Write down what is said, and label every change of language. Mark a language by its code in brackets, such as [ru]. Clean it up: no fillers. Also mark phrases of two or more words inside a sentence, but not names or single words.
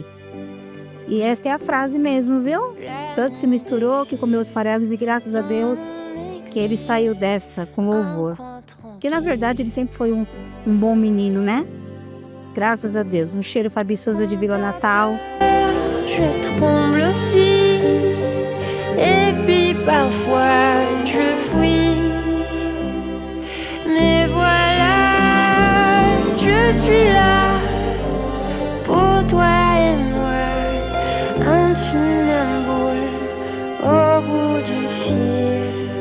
[pt] E esta é a frase mesmo, viu? Tanto se misturou que comeu os farelos e graças a Deus que ele saiu dessa com louvor. Porque na verdade ele sempre foi um bom menino, né? Graças a Deus. Um cheiro Fabi Souza de Vila Natal. [fr] Je tremble aussi, et puis parfois je fuis. Mais voilà, je suis là, pour toi et moi, un funambule au bout du fil.